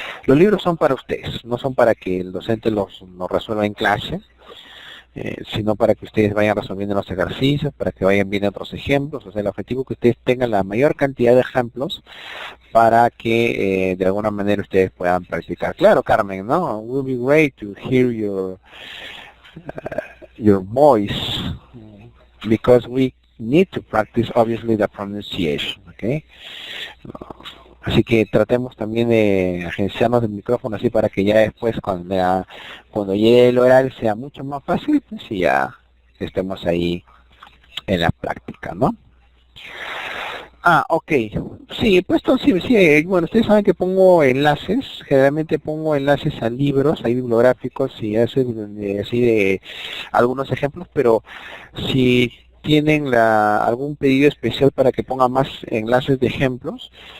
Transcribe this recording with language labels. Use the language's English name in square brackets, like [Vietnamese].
[Spanish] Los libros son para ustedes, no son para que el docente los resuelva en clase, sino para que ustedes vayan resolviendo los ejercicios, para que vayan viendo otros ejemplos. O sea, el objetivo es que ustedes tengan la mayor cantidad de ejemplos para que de alguna manera ustedes puedan practicar. Claro, Carmen, ¿no? [English] It will be great to hear your voice, because we need to practice obviously the pronunciation, okay? [Spanish] Así que tratemos también de agenciarnos del micrófono así para que ya después cuando llegue el oral sea mucho más fácil, pues y ya estemos ahí en la práctica, ¿no? Ok. Sí, pues sí, bueno, ustedes saben que pongo enlaces, generalmente pongo enlaces a libros, a bibliográficos y así de algunos ejemplos, pero si tienen algún pedido especial para que ponga más enlaces de ejemplos,